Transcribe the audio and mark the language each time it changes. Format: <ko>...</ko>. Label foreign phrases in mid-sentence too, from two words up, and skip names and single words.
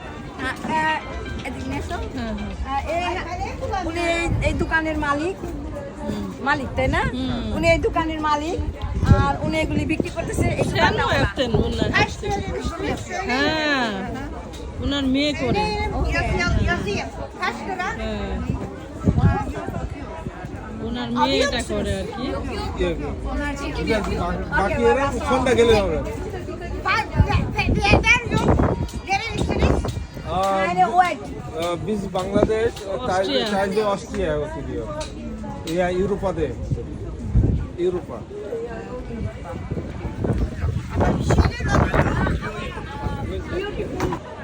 <bn>উনি এই দোকানের মালিক তাই না উনি এই দোকানের মালিক আর উনি এগুলি বিক্রি করতেছে এই দোকানটা ওনার। হ্যাঁ ওনার মেয়ে করে</bn> <tr>yazayım. Kaç lira?</tr> <bn>ওনার মেয়ে এটা করে আর কি ওনার যে বাকি এরা ফোনটা গেলে হবে</bn> <tr>Bir yer yok. Nerelisiniz? Yani wait. Biz Bangladeş, Austria. sadece Austria oturuyor. Ya Avrupa'da. Avrupa. Bir şeyler alayım.</tr>